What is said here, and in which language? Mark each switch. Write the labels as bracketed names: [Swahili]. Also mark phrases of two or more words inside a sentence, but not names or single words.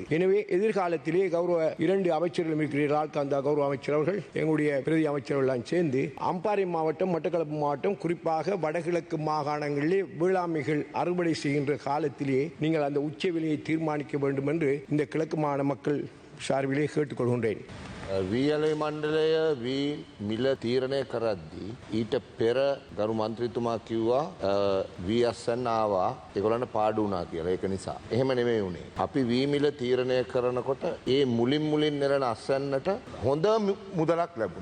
[Tamil] எனவே எதிர்காலத்திலே கௌரவ 2 அமைச்சர்களும் இருக்கிறார்கள். அந்த கௌரவ அமைச்சர் அவர்கள் எங்களுடைய பிரதி அமைச்சர்கள் சேர்ந்து அம்பாறை மாவட்டம், மட்டக்களப்பு மாவட்டம், குறிப்பாக வடகிழக்கு மாகாணங்களிலே வேளாண்மைகள் அறுவடை செய்கின்ற காலத்திலே நீங்கள் அந்த உச்ச விலையை தீர்மானிக்க வேண்டும் என்று இந்த கிழக்கு மாகாண மக்கள் சார்பிலே கேட்டுக்கொள்கின்றேன். [Sinhala] වීඇලේ මණ්ඩලය වී මිල තීරණය කරද්දී ඊට පෙර ගරු මන්ත්‍රීතුමා කිව්වා වී අස්සන්න ආවා ඒගොල්ලන්ට පාඩු වුණා කියලා. ඒක නිසා එහෙම නෙමෙයි උනේ. අපි වී මිල තීරණය කරනකොට ඒ මුලින් නෙරන අස්සන්නට හොඳ මුදලක් ලැබුණා.